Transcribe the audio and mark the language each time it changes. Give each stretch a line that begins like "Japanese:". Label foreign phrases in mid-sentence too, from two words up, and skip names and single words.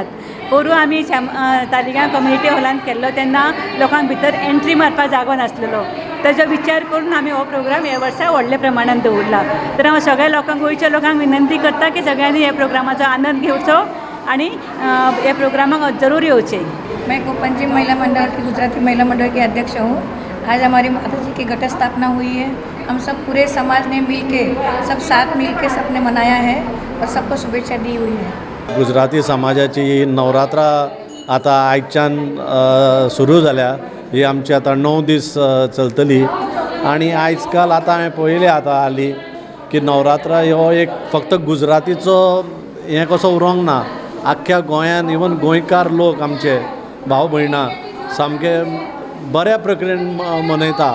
Konkani: पोरू आमी तालिगांव कम्युनिटी हॉलान केल्लो तेन्ना लोकांक भितर एंट्री मारपाक जागो नासलेलो। ताजो विचार करून आमी हो प्रोग्राम हे वर्सा व्हडल्या प्रमाणान दवरला। तर हांव सगळ्या लोकांक गोंयच्या लोकांक विनंती करता की सगळ्यांनी हे प्रोग्रामाचो आनंद घेवचो आणि हे प्रोग्रामाक जरूर येवचे।
Hindi: मैं पंजिम महिला मंडल की गुजराती महिला मंडल की अध्यक्ष हूँ। आज हमारी माता जी की घट स्थापना हुई है। हम सब पूरे समाज ने मिलके सब साथ मिलके सबने मनाया है और सबको शुभेच्छा दी हुई है।
Konkani: गुजराती समाजाची नवरात्रा आता आयच्यान सुरू जाल्या। ही आमची आता 9 दीस चलतली आणि आयज काल आता हांवें पळयलें आता हाली की नवरात्रा हो एक फक्त गुजरातीचो हें कसो उरोंक ना। आख्ख्या गोंयान इवन गोंयकार लोक आमचे भाव भयणां सामके बऱ्या प्रकारेन मनयता।